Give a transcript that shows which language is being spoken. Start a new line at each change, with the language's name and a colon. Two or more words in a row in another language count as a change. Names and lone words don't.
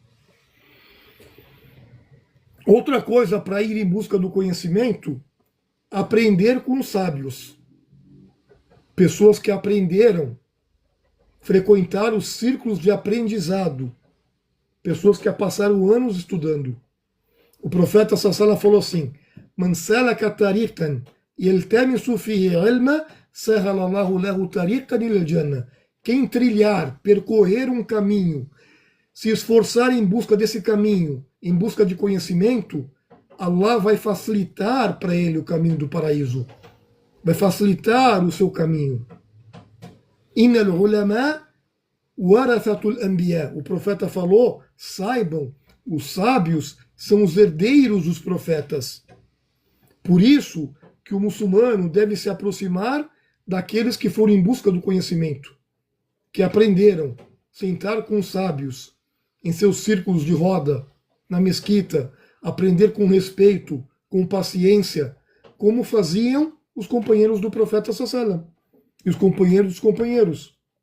Portuguese: Outra coisa para ir em busca do conhecimento, aprender com os sábios. Pessoas que aprenderam, frequentar os círculos de aprendizado. Pessoas que passaram anos estudando. O profeta sallallahu falou assim:
Arabic: من سلك طريقا يلتمس فيه علما، سهل الله له طريقا إلى الجنة.
Portuguese: Quem trilhar, percorrer um caminho, se esforçar em busca desse caminho, em busca de conhecimento, Allah vai facilitar para ele o caminho do paraíso. Vai facilitar o seu caminho.
Arabic: إن العلماء ورثة الأنبياء.
Portuguese: O profeta falou: saibam, os sábios são os herdeiros dos profetas. Por isso que o muçulmano deve se aproximar daqueles que foram em busca do conhecimento, que aprenderam, sentar com os sábios em seus círculos de roda, na mesquita, aprender com respeito, com paciência, como faziam os companheiros do profeta sallallahu e os companheiros dos companheiros.